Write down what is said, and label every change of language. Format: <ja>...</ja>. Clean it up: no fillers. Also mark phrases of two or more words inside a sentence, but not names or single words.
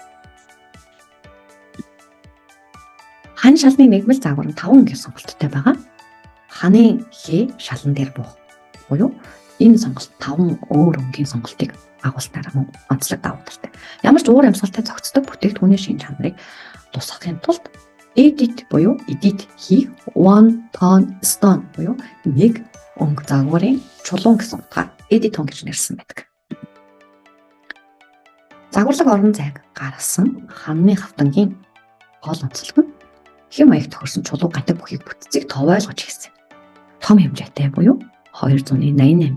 <mn>Хан шалны нэгмэл загвар нь 5 өнгийн сонголттой байгаа. Ханы хээ шалан дээр буух буюу энэ сонголт 5 өөр өнгийн сонголтыг агуулснараа мөн онцлог давуу талтай. Ямар ч уур амьсгалтай зохицдог бүтээгдэхүүний шин чанарыг тусгахын тулд edit хийх</mn> <en>one ton stone</en> <mn>буюу нэг өнгө загварын чулуун гэсэн утгаар Editon гэж нэрлсэн байдаг. Загварлаг орон зайг гаргасан ханны хавтангийн гол онцлог нь хэм маяг тохирсон чулуу гандаг бүхийг бүтцийг тов ойлгож хийсэн. Том хэмжээтэй буюу 288.</mn>